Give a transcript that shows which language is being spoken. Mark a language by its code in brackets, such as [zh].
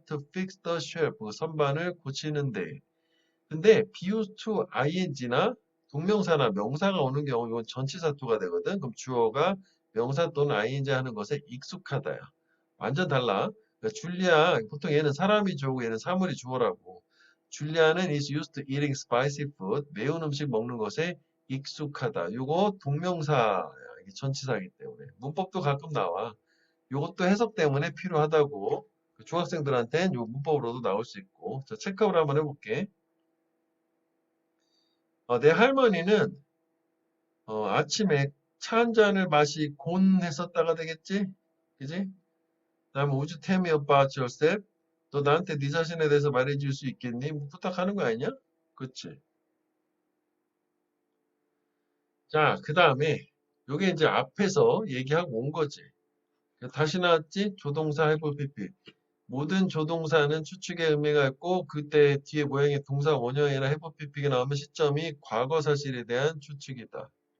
[en] To fix the shelf. [ko] 그 선반을 고치는데. 근데 [en] be used to ing [ko] 나 동명사나 명사가 오는 경우 이건 전치사 to가 되거든. 그럼 주어가 명사 또는 ing 하는 것에 익숙하다야. 완전 달라. 그러니까 줄리아 보통 얘는 사람이 주어고 얘는 사물이 주어라고. [en] 줄리아는 is used to eating spicy food. [ko] 매운 음식 먹는 것에 익숙하다. 요거 동명사야. 이게 전치사이기 때문에. 문법도 가끔 나와. 요것도 해석 때문에 필요하다고. 그 중학생들한테는 요 문법으로도 나올 수 있고. 자, 체크업을 한번 해볼게. 내 할머니는 아침에 차 한 잔을 마시곤 했었다가 되겠지? 그지? 다음에 [en] would you tell me about yourself? [ko] 너 나한테 네 자신에 대해서 말해줄 수 있겠니? 뭐 부탁하는 거 아니냐? 그치? 자, 그 다음에 요게 이제 앞에서 얘기하고 온 거지. 다시 나왔지? 조동사 해볼 PP. 모든 조동사는 추측의 의미가 있고 그때 뒤에 모양의 동사 원형이나 해볼 PP가 나오면 시점이 과거 사실에 대한 추측이다.